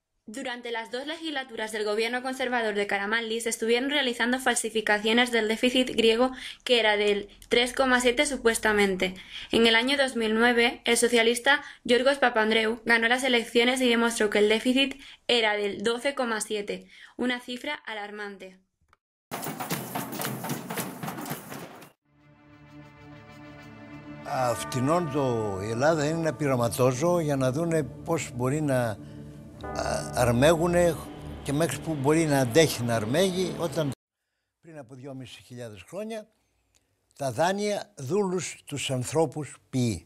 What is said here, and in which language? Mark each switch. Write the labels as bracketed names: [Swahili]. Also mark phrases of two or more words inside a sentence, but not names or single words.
[Spanish] Durante las dos legislaturas del gobierno conservador de Karamanlis se estuvieron realizando falsificaciones del déficit griego, que era del 3,7 supuestamente. En el año 2009, el socialista Yorgos Papandreou ganó las elecciones y demostró que el déficit era del 12,7, una cifra alarmante. [Greek] Φτηνών η Ελλάδα είναι ένα πειραματόζωο για να δούνε πώς μπορεί να αρμέγουν και μέχρι που μπορεί να αντέχει να αρμέγει, όταν πριν από 2.500 χρόνια τα δάνεια δούλους τους ανθρώπους ποιεί.